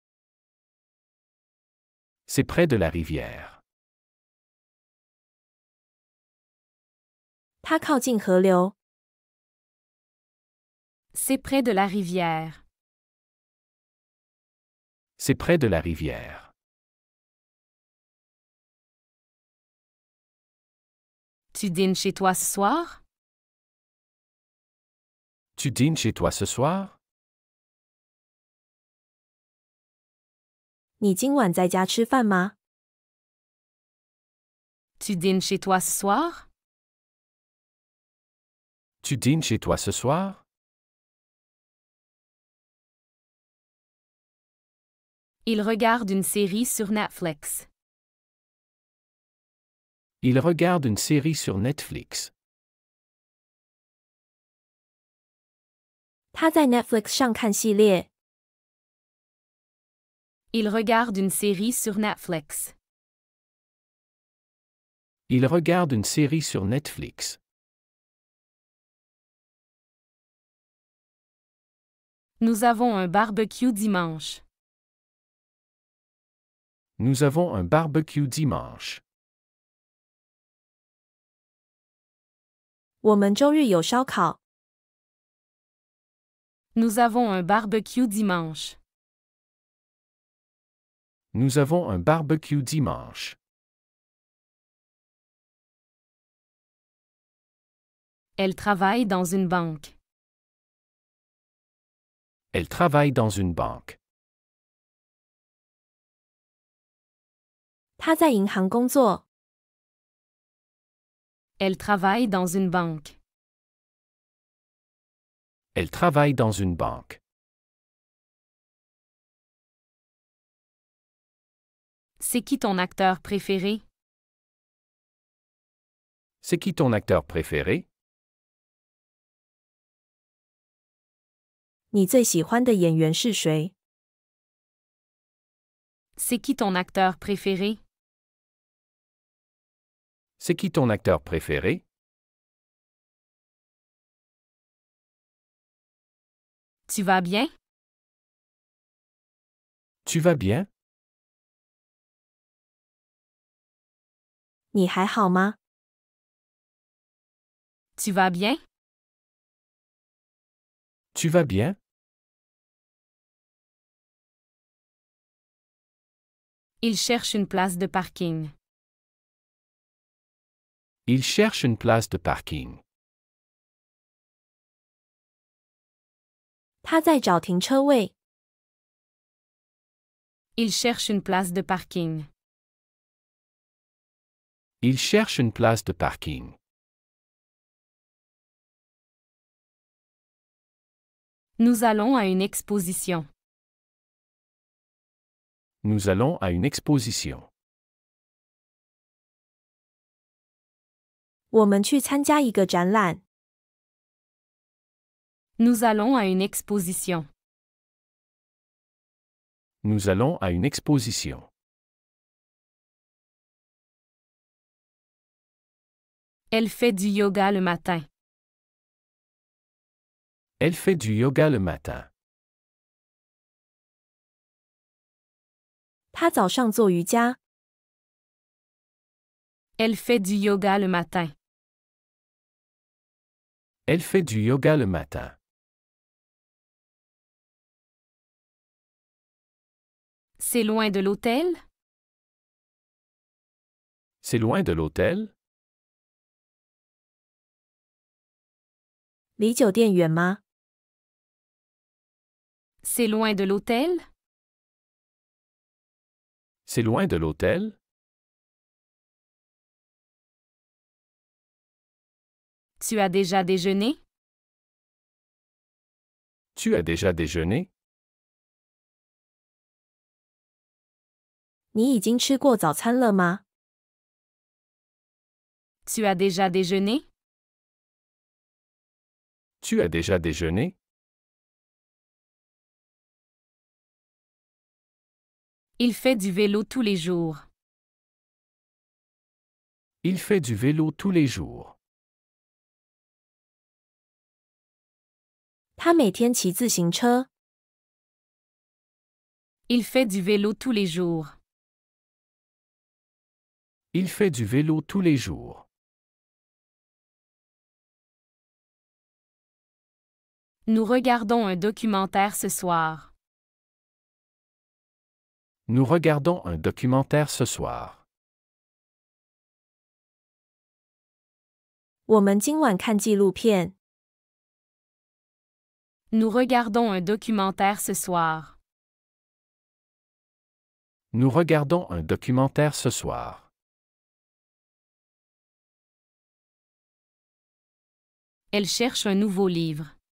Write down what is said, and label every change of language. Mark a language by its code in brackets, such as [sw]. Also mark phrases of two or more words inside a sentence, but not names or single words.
[fr] C'est près de la rivière. [zh] 它靠近河流。 [fr] C'est près de la rivière. C'est près de la rivière. Tu dînes chez toi ce soir? Tu dînes chez toi ce soir? [zh] 你今晚在家吃饭吗？ [fr] Tu dînes chez toi ce soir? Tu dînes chez toi ce soir? Il regarde une série sur Netflix. Il regarde une série sur Netflix. [zh] 他在 Netflix 上看系列。 [fr] Il regarde une série sur Netflix. Il regarde une série sur Netflix. Nous avons un barbecue dimanche. Nous avons un barbecue dimanche. [zh] 我们周日有烧烤。 [fr] Nous avons un barbecue dimanche. Nous avons un barbecue dimanche. Elle travaille dans une banque. Elle travaille dans une banque. [zh] 他在银行工作。 [fr] Elle travaille dans une banque. Elle travaille dans une banque. C'est qui ton acteur préféré? C'est qui ton acteur préféré? [zh] 你最喜欢的演员是谁？ [fr] C'est qui ton acteur préféré? C'est qui ton acteur préféré? Tu vas bien? Tu vas bien? [zh] 你还好吗？ [fr] Tu vas bien? Tu vas bien? Il cherche une place de parking. Il cherche une place de parking. [zh] 他在找停车位。 [fr] Il cherche une place de parking. Il cherche une place de parking. Nous allons à une exposition. Nous allons à une exposition. [zh] 我们去参加一个展览。 [fr] Nous allons à une exposition. Nous allons à une exposition. Elle fait du yoga le matin. Elle fait du yoga le matin. [zh] 他早上做瑜伽。 [fr] Elle fait du yoga le matin. Elle fait du yoga le matin. C'est loin de l'hôtel? C'est loin de l'hôtel? [zh] 离酒店远吗？ [fr] C'est loin de l'hôtel? C'est loin de l'hôtel? Tu as déjà déjeuné? Tu as déjà déjeuné? [zh] 你已经吃过早餐了吗？ [fr] Tu as déjà déjeuné? Tu as déjà déjeuné? Il fait du vélo tous les jours. Il fait du vélo tous les jours. [zh] 他每天骑自行车。 [fr] Il fait du vélo tous les jours. Il fait du vélo tous les jours. Nous regardons un documentaire ce soir. Nous regardons un documentaire ce soir. [zh] 我们今晚看纪录片。 [fr] Nous regardons un documentaire ce soir. Nous regardons un documentaire ce soir. Elle cherche un nouveau livre.